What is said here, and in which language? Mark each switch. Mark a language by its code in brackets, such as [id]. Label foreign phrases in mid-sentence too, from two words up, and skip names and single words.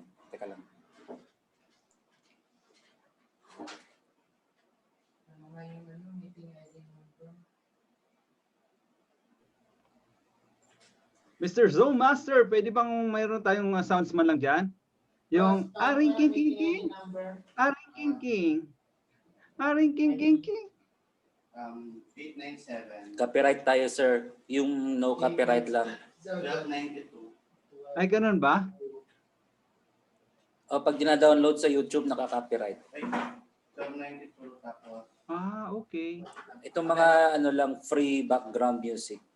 [tl] Mr. Zoom Master, pwede bang mayroon tayong sounds man lang dyan? Yung aring king king king, aring king king, aring king king king. 897. Copyright tayo, sir. Yung [en] no copyright [tl] lang. 1292. Ay, ganun ba? O, pag dina-download sa YouTube, naka-copyright. 1292 tapos. Ah, okay. Itong mga lang, [en] free background music.